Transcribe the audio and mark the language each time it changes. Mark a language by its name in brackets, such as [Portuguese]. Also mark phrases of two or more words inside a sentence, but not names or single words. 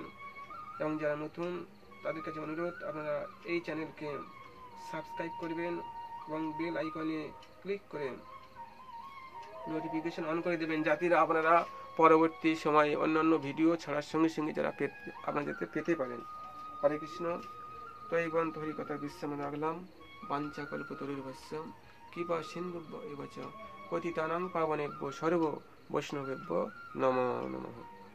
[Bangla] এবং যারা নতুন তাদের কাছে অনুরোধ, আপনারা এই চ্যানেলকে সাবস্ক্রাইব করবেন এবং বেল আইকনে ক্লিক করে নোটিফিকেশন অন করে দেবেন, যাতে আপনারা পরবর্তী সময়ে অন্যান্য ভিডিও ছাড়ার সঙ্গে সঙ্গে যারা আপনারা যাতে পেতে পারেন। হরে কৃষ্ণ। তো এই গ্রন্থ হরিকথা বিশ্রাম রাখলাম। [Sanskrit] বাঞ্ছা কল্পতরুর্ভস্যম কৃপা সিন্ধুভ্য এব চ পতিতানাং পাবনেভ্যো সর্ব বৈষ্ণবেভ্যো নমো নমঃ।